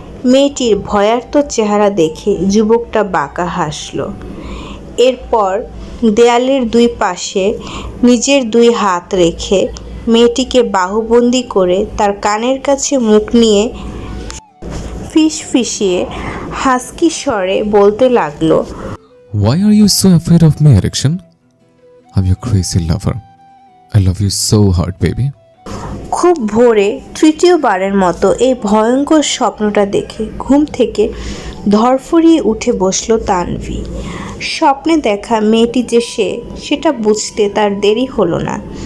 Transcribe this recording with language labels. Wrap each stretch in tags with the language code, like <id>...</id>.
<bn>মেয়েটির ভয়ার্ত চেহারা দেখে যুবকটা বাঁকা হাসল। এরপর দেয়ালের 2 পাশে নিজের 2 হাত রেখে মেয়েটিকে বাহুবন্দি করে তার কানের কাছে মুখ নিয়ে ফিসফিসিয়ে হাস্কি স্বরে বলতে লাগলো,</bn> <en>Why are you so afraid of me, Erickson? I'm your crazy lover. I love you so hard, baby.</en> <bn>খুব ভোরে তৃতীয়বারের মতো এই ভয়ঙ্কর স্বপ্নটা দেখে ঘুম থেকে ধরফরিয়ে উঠে বসল তানভি। স্বপ্নে দেখা মেয়েটি যে সেটা বুঝতে তার দেরি হলো না।</bn>